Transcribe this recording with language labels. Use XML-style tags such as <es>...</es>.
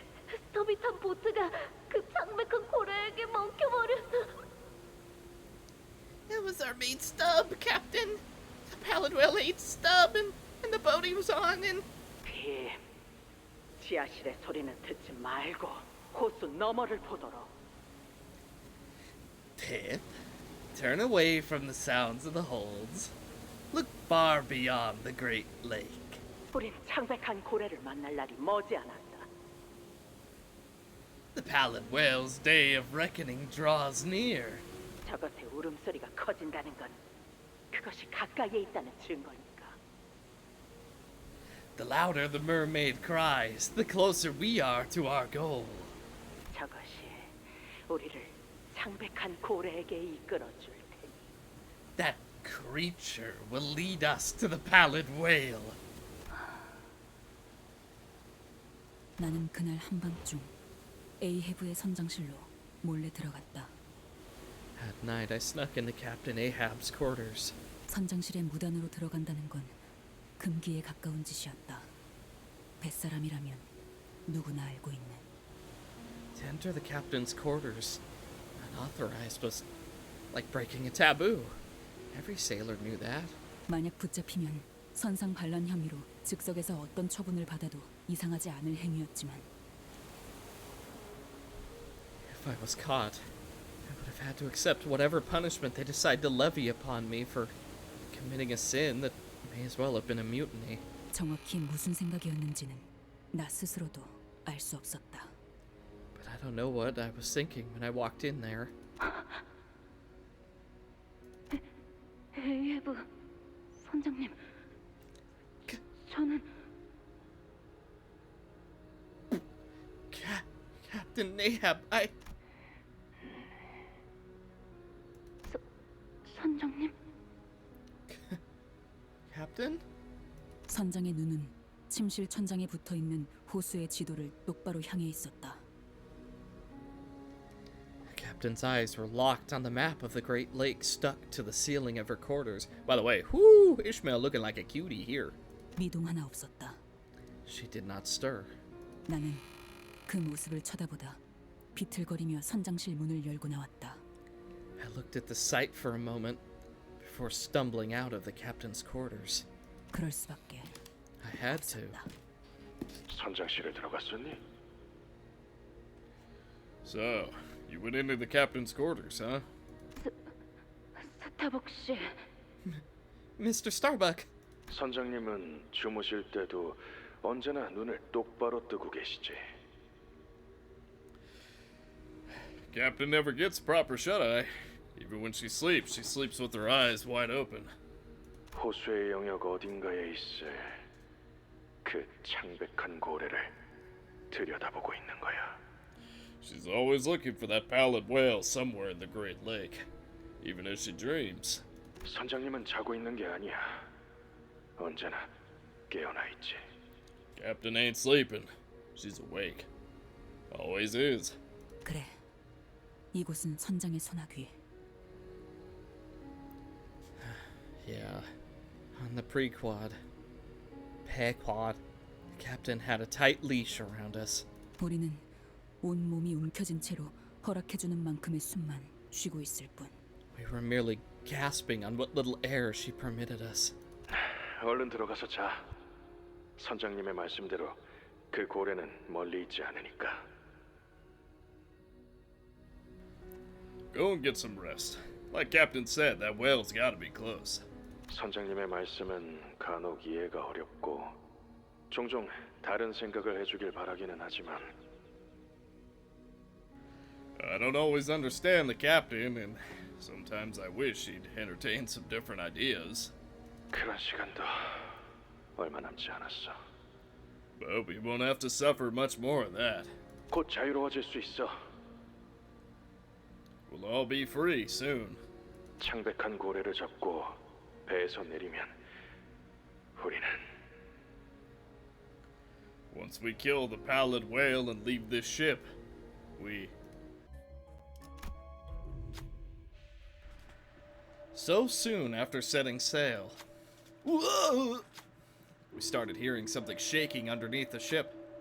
<ko>스톱이 탄 보트가 그 창백한 고래에게 먹혀버렸어.</ko> <en>That was our mate Stub, Captain. The Pallid Whale ate Stub, and the boat he was on, and.</en> <ko>핍, 지하실의 소리는 듣지 말고 호수 너머를 보도록.</ko> <en>Pip, turn away from the sounds of the holds. Look far beyond the Great Lake.</en> <ko>우린 창백한 고래를 만날 날이 머지않았다.</ko> <en>The Pallid Whale's day of reckoning draws near.</en> <ko>저것의 울음소리가 커진다는 건 그것이 가까이에 있다는 증거니까.</ko> <en>The louder the mermaid cries, the closer we are to our goal.</en> <ko>저것이 우리를 창백한 고래에게 이끌어줄 테니.</ko> <en>That creature will lead us to the Pallid Whale.</en> <ko>나는 그날 한밤중 에이헤브의 선장실로 몰래 들어갔다.</ko> <en>At night, I snuck into Captain Ahab's quarters.</en> <ko>선장실에 무단으로 들어간다는 건 금기에 가까운 짓이었다. 뱃사람이라면 누구나 알고 있는.</ko> <en>To enter the captain's quarters, unauthorized, was like breaking a taboo. Every sailor knew that.</en> <ko>만약 붙잡히면 선상 반란 혐의로 즉석에서 어떤 처분을 받아도 이상하지 않을 행위였지만</ko> <en>If I was caught, I would have had to accept whatever punishment they decide to levy upon me for committing a sin that may as well have been a mutiny.</en> <ko>정확히 무슨 생각이었는지는 나 스스로도 알 수 없었다.</ko> <en>But I don't know what I was thinking when I walked in there.</en> <ko>에이헤브 선장님, 저는</ko> <en>Captain Ahab, I.</en> <ko>선장님?</ko> <en>Captain?</en> <ko>선장의 눈은 침실 천장에 붙어있는 호수의 지도를 똑바로 향해 있었다.</ko> <en>Captain's eyes were locked on the map of the Great Lake stuck to the ceiling of her quarters. By the way, whoo, Ishmael looking like a cutie here.</en> <ko>미동 하나 없었다.</ko> <en>She did not stir.</en> <ko>나는 그 모습을 쳐다보다 비틀거리며 선장실 문을 열고 나왔다.</ko> <en>I looked at the sight for a moment before stumbling out of the captain's quarters.</en> <ko>그럴 수밖에.</ko> <en>I had to.</en> <ko>선장실에 들어갔었니?</ko> <en>So, you went into the captain's quarters, huh?</en> <ko>스타벅 씨,</ko> <en>Mr. Starbuck.</en> <ko>선장님은 주무실 때도 언제나 눈을 똑바로 뜨고 계시지.</ko> <en>Captain never gets proper shut-eye. Even when she sleeps with her eyes wide open.</en> <ko>호수의 영역 어딘가에 있을 그 창백한 고래를 들여다보고 있는 거야.</ko> <en>She's always looking for that pallid whale somewhere in the Great Lake, even as she dreams.</en> <ko>선장님은 자고 있는 게 아니야. 언제나 깨어나 있지.</ko> <en>Captain ain't sleeping. She's awake. Always is.</en> <ko>그래. 이곳은 선장의 소나귀.</ko> <en>Yeah. On the pre-quad. Pe-quad. The captain had a tight leash around us.</en> <ko>우리는 온 몸이 움켜진 채로 허락해주는 만큼의 숨만 쉬고 있을 뿐.</ko> <en>We were merely gasping on what little air she permitted us.</en> <ko>얼른 들어가서 자. 선장님의 말씀대로 그 고래는 멀리 있지 않으니까.</ko> <en>Go and get some rest. Like Captain said, that whale's gotta be close.</en> <ko>선장님의 말씀은 간혹 이해가 어렵고 종종 다른 생각을 해주길 바라기는 하지만</ko> <en>I don't always understand the captain, and sometimes I wish he'd entertain some different ideas.</en> <ko>그런 시간도 얼마 남지 않았어.</ko> <en>But we won't have to suffer much more of that.</en> <ko>곧 자유로워질 수 있어.</ko> <en>We'll all be free soon.</en> <ko>창백한 고래를 잡고 배에서 내리면 우리는</ko> <en>Once we kill the pallid whale and leave this ship, we... So soon after setting sail, whoa, we started hearing something shaking underneath the ship.</en>